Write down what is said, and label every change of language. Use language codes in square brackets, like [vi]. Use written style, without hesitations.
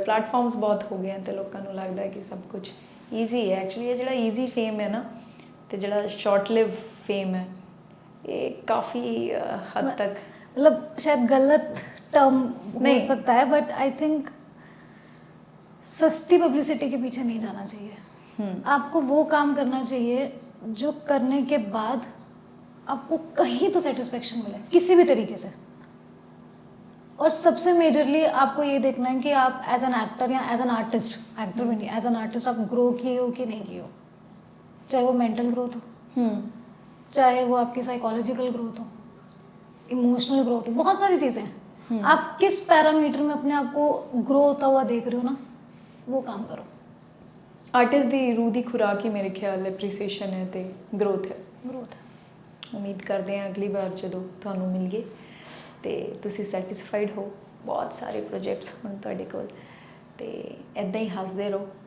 [pa] Platforms ਬਹੁਤ ਹੋ ਗਏ ਹਨ ਤੇ ਲੋਕਾਂ ਨੂੰ ਲੱਗਦਾ ਹੈ ਕਿ ਸਭ ਕੁਝ ਈਜ਼ੀ ਹੈ। ਐਕਚੁਅਲੀ ਇਹ ਜਿਹੜਾ ਈਜ਼ੀ ਫੇਮ ਹੈ ਨਾ ਤੇ ਜਿਹੜਾ ਸ਼ਾਰਟ ਲਿਵ ਫੇਮ ਹੈ, ਇਹ ਕਾਫੀ ਹੱਦ ਤੱਕ [hi] मतलब शायद गलत टर्म हो नहीं। सकता है, बट आई थिंक सस्ती पब्लिसिटी के पीछे नहीं जाना चाहिए। आपको वो काम करना चाहिए जो करने के बाद आपको कहीं तो सेटिस्फेक्शन मिले किसी भी तरीके से। और सबसे मेजरली आपको ये देखना है कि आप एज एन एक्टर या एज एन आर्टिस्ट, एक्टर भी नहीं, एज एन आर्टिस्ट आप ग्रो किए हो कि नहीं किए हो। चाहे वो मेंटल ग्रोथ हो, चाहे वो आपकी साइकोलॉजिकल ग्रोथ हो, इमोशनल ग्रोथ हो, बहुत सारी चीज़ें हैं। आप किस पैरामीटर में अपने आप को ग्रो होता हुआ देख रहे हो ना, वो काम करो। [pa] ਆਰਟਿਸਟ ਦੀ ਰੂਹ ਦੀ ਖੁਰਾਕ ਹੀ ਮੇਰੇ ਖਿਆਲ ਐਪਰੀਸੀਏਸ਼ਨ ਹੈ ਤੇ ਗਰੋਥ ਹੈ। [hi] ग्रोथ है। [pa] ਉਮੀਦ ਕਰਦੇ ਹਾਂ ਅਗਲੀ ਵਾਰ ਜਦੋਂ ਤੁਹਾਨੂੰ ਮਿਲੀਏ ਤੇ ਤੁਸੀਂ ਸੈਟੀਸਫਾਈਡ ਹੋ। ਬਹੁਤ ਸਾਰੇ ਪ੍ਰੋਜੈਕਟਸ ਹੁਣ ਤੁਹਾਡੇ ਕੋਲ ਤੇ ਇਦਾਂ ਹੀ ਹੱਸਦੇ ਰਹੋ।